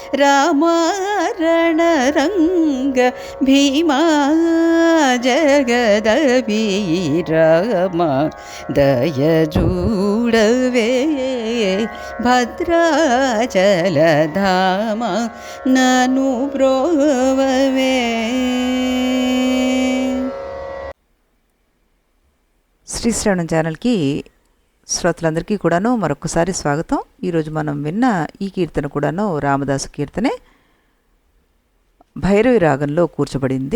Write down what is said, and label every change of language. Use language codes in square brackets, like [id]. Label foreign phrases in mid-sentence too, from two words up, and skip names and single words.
[te] రామారణరంగ భీమా జగదపి రామాదయ జూడవే భద్రాచల ధామ నాను బ్రోవవే. శ్రీశ్రవణం ఛానల్కి శ్రోతలందరికీ కూడాను మరొకసారి స్వాగతం. ఈరోజు మనం విన్న ఈ కీర్తన కూడాను రామదాసు కీర్తనే. భైరవి రాగంలో కూర్చబడింది.